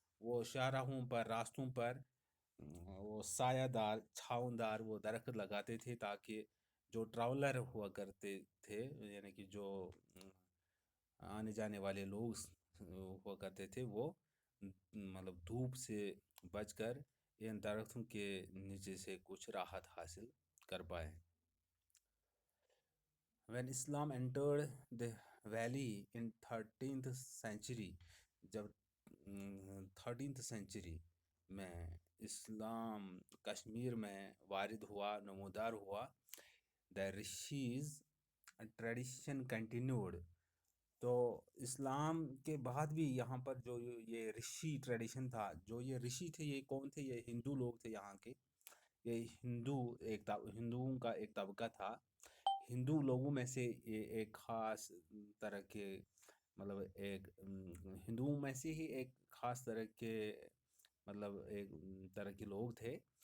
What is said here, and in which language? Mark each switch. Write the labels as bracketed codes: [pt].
[ur] وہ شاہراہوں پر، راستوں پر وہ سایہ دار، چھاؤں دار وہ درخت لگاتے تھے تاکہ جو ٹراولر ہوا کرتے تھے، یعنی کہ جو آنے جانے والے لوگ ہوا کرتے تھے، وہ مطلب دھوپ سے بچ کر ان درختوں کے نیچے سے کچھ راحت حاصل کر پائے. [en] When Islam entered the valley in 13th century، [ur] جب 13th century میں اسلام کشمیر میں وارد ہوا، نمودار ہوا، [en] the rishis tradition continued. [ur] تو اسلام کے بعد بھی یہاں پر جو یہ رشی ٹریڈیشن تھا، جو یہ رشی تھے یہ کون تھے؟ یہ ہندو لوگ تھے یہاں کے. یہ ہندوؤں کا ایک طبقہ تھا. ہندو لوگوں میں سے یہ ایک خاص طرح کے، مطلب ایک ہندوؤں میں سے ہی ایک خاص طرح کے، مطلب ایک طرح کے لوگ تھے.